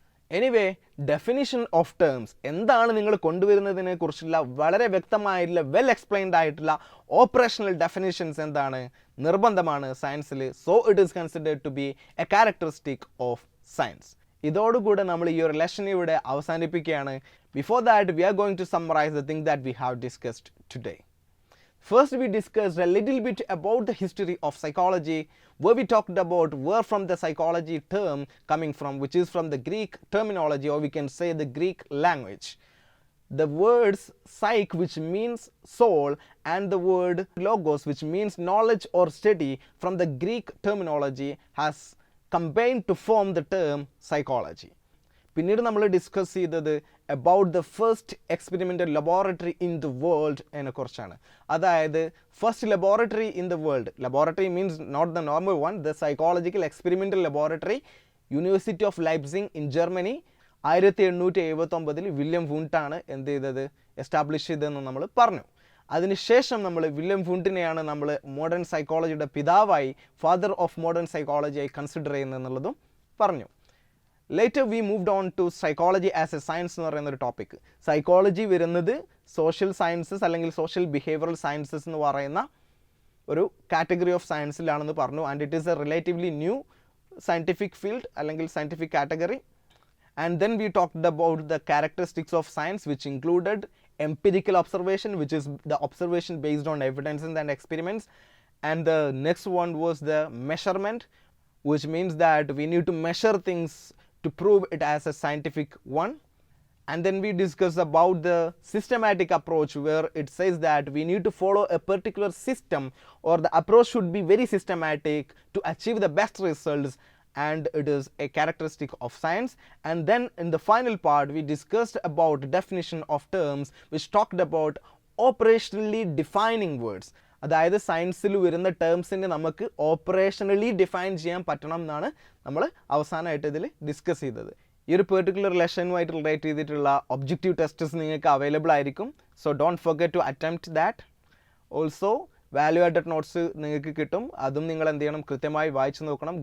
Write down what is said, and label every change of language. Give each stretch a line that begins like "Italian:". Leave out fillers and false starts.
Malayalam: Anyway, definition of terms എന്താണ് നിങ്ങൾ കൊണ്ടുവരുന്നതിനെ കുറിച്ചുള്ള വളരെ വ്യക്തമായിട്ടുള്ള വെൽ എക്സ്പ്ലെയിൻഡ് ആയിട്ടുള്ള ഓപ്പറേഷണൽ ഡെഫിനിഷൻസ് എന്താണ്, നിർബന്ധമാണ് സയൻസിൽ.
English: So it is considered to be a characteristic of science.
Malayalam: ഇതോടുകൂടെ നമ്മൾ ഈ ഒരു ലെസൺ ഇവിടെ അവസാനിപ്പിക്കുകയാണ്.
English: Before that we are going to summarize the thing that we have discussed today. First, we discussed a little bit about the history of psychology, where we talked about where from the psychology term coming from, which is from the Greek terminology, or we can say the Greek language. The words psych, which means soul, and the word logos, which means knowledge or study, from the Greek terminology has combined to form the term psychology.
Malayalam: പിന്നീട് നമ്മൾ discuss ചെയ്തത്
English: about the first experimental laboratory in the world
Malayalam: എന്നെക്കുറിച്ചാണ്.
English: അതായത് first laboratory in the world, laboratory means not the normal one, the psychological experimental laboratory, university of Leipzig in Germany, 1879
Malayalam: William വൂണ്ടാണ് എന്ത് ചെയ്തത്, establish ചെയ്തതെന്ന് നമ്മൾ പറഞ്ഞു. അതിനുശേഷം നമ്മൾ William വൂണ്ടിനെയാണ് നമ്മൾ modern സൈക്കോളജിയുടെ പിതാവായി, ഫാദർ ഓഫ് മോഡേൺ സൈക്കോളജിയായി കൺസിഡർ ചെയ്യുന്നതെന്നുള്ളതും പറഞ്ഞു.
English: later we moved on to psychology as a science
Malayalam: എന്ന് പറയുന്ന ഒരു ടോപ്പിക്. സൈക്കോളജി വരുന്നത് സോഷ്യൽ സയൻസസ് അല്ലെങ്കിൽ സോഷ്യൽ ബിഹേവിയറൽ സയൻസസ് എന്ന് പറയുന്ന ഒരു കാറ്റഗറി ഓഫ് സയൻസിലാണെന്ന് പറഞ്ഞു.
English: and it is a relatively new scientific field
Malayalam: അല്ലെങ്കിൽ
English: scientific category. And then we talked about the characteristics of science, which included empirical observation, which is the observation based on evidences and experiments. And the next one was the measurement, which means that we need to measure things to prove it as a scientific one. And then we discussed about the systematic approach, where it says that we need to follow a particular system, or the approach should be very systematic to achieve the best results, and it is a characteristic of science. And then in the final part we discussed about definition of terms, which talked about operationally defining words.
Malayalam: അതായത് സയൻസിൽ വരുന്ന ടേംസിനെ നമുക്ക് ഓപ്പറേഷണലി define ചെയ്യാൻ പറ്റണം എന്നാണ് നമ്മൾ അവസാനമായിട്ട് ഇതിൽ ഡിസ്കസ് ചെയ്തത്. ഈ ഒരു പെർട്ടിക്കുലർ ലെസനുമായിട്ട് റിലേറ്റ് ചെയ്തിട്ടുള്ള ഒബ്ജക്റ്റീവ് ടെസ്റ്റസ് നിങ്ങൾക്ക് അവൈലബിൾ ആയിരിക്കും.
English: So don't forget to attempt that.
Malayalam: Also value added notes നിങ്ങൾക്ക് കിട്ടും, അതും നിങ്ങൾ എന്ത് ചെയ്യണം, കൃത്യമായി വായിച്ച് നോക്കണം.